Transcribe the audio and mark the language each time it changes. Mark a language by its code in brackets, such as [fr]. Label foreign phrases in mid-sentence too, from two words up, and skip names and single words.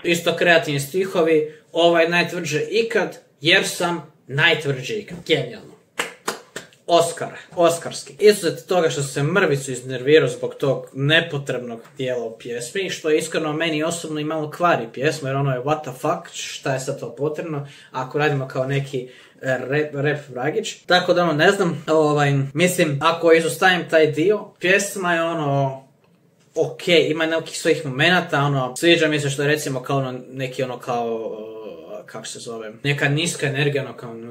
[hr] Isto kreativni stihovi, ovo je najtvrđe ikad, jer sam najtvrđe ikad. Genijalno. Oskarski. Izuzet toga što se mrvicu iznervirao zbog tog nepotrebnog dijela u pjesmi, što je iskreno meni osobno i malo kvari pjesmu, jer je [en] what the fuck, [hr] šta je sad to potrebno, ako radimo kao neki rap vragić. Tako da ne znam, mislim, ako izostavim taj dio, pjesma je ok, ima nekih svojih momenata, sviđa mi se što je recimo kao neki kako se zove, neka niska energija, kao